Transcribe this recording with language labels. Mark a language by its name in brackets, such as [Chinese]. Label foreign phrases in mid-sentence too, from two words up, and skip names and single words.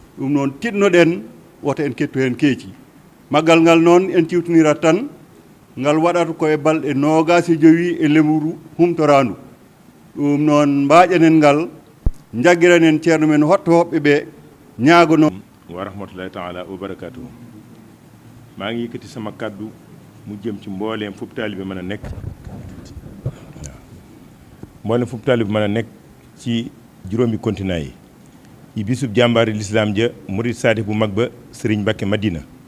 [Fula] ɗum noon tiɗnoɗen woto en kettu hen keeci maggal ngal noon en ciwtonirat tan ngal waɗata koye balɗe 25 e lewru humtorandu ɗum noon mbaƴanen ngal jagguiranen ceerno men hotto hoɓɓe ɓe ñaagono [Arabic] ورحمة الله تعالى وبركاته [Wolof] maa ngi yëkkati sama kaddu mu jëm ci mbooleem fu taalibe mën a nekk mbooleem fu taalibe mën a nekk ci juróomi continent yi yi bisub jàmbaari lislaam ja murid saadix bu mag ba Serigne Mbacké Madina